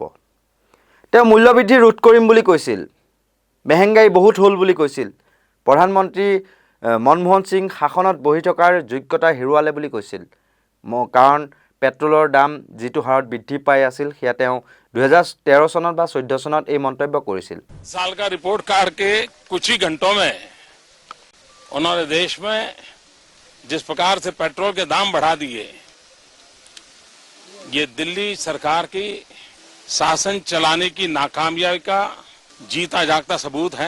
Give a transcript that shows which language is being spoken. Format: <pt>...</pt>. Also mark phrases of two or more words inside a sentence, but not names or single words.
<as>তেওঁ মূল্যবৃদ্ধি ৰোধ কৰিম বুলি কৈছিল, মেহেংগাই বহুত হ'ল বুলি কৈছিল, প্ৰধানমন্ত্ৰী মনমোহন সিং শাসনত বহি থকাৰ যোগ্যতা হেৰুৱালে বুলি কৈছিল। কাৰণ পেট্ৰলৰ দাম যিটো হাৰত বৃদ্ধি পাই আছিল সেয়া তেওঁ 2013 চনত বা 14 চনত এই মন্তব্য কৰিছিল।</as> <hi>साल का रिपोर्ट कार्ड के कुछ ही घंटों में उन्होंने देश में जिस प्रकार से पेट्रोल के दाम बढ़ा दिए, ये दिल्ली सरकार की शासन चलाने की नाकामयाबी का जीता जागता सबूत है।</hi>